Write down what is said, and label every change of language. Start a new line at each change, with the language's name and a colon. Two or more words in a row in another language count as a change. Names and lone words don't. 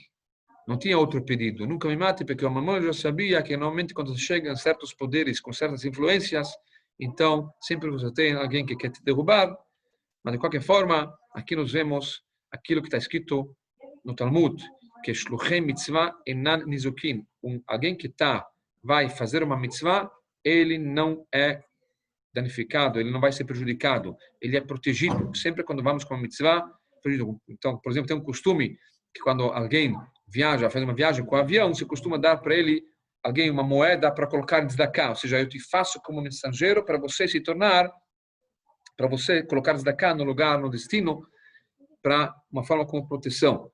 Portuguese: Não tinha outro pedido, nunca me mate, porque o Maimônides já sabia que normalmente quando chegam certos poderes com certas influências, então sempre você tem alguém que quer te derrubar. Mas de qualquer forma, aqui nós vemos aquilo que está escrito no Talmud, que
Hebrew: שלוחי מצווה אינן ניזוקין.
Portuguese: Alguém que vai fazer uma mitzvah, ele não é danificado, ele não vai ser prejudicado, ele é protegido. Sempre quando vamos com uma mitzvah, então, por exemplo, tem um costume que quando alguém viaja, faz uma viagem com o avião, se costuma dar para ele alguém uma moeda para colocar tzedakah, ou seja, eu te faço como mensageiro para você se tornar, para você colocar tzedakah no lugar, no destino, para uma forma como proteção.